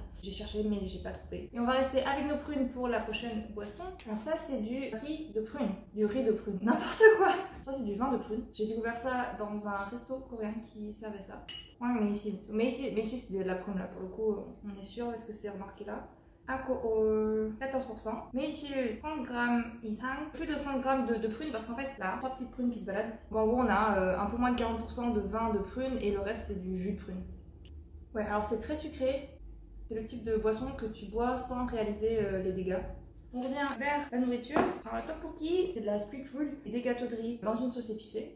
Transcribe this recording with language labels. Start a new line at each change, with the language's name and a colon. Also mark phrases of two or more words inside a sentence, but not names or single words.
French: J'ai cherché mais j'ai pas trouvé. Et on va rester avec nos prunes pour la prochaine boisson. Alors ça c'est du riz de prune, n'importe quoi. Ça c'est du vin de prune. J'ai découvert ça dans un resto coréen qui servait ça. Ouais, mais ici c'est de la prune là, pour le coup on est sûr, est-ce que c'est remarqué là? alcool 14%,
Korean: 매실 30g 이상,
French: plus de 30 grammes de prunes parce qu'en fait là, 3 petites prunes qui se baladent. Donc, en gros on a un peu moins de 40% de vin de prune et le reste c'est du jus de prune. Ouais, alors c'est très sucré, c'est le type de boisson que tu bois sans réaliser les dégâts. On revient vers la nourriture. Alors le tteokbokki, c'est de la street food et des gâteaux de riz dans une sauce épicée.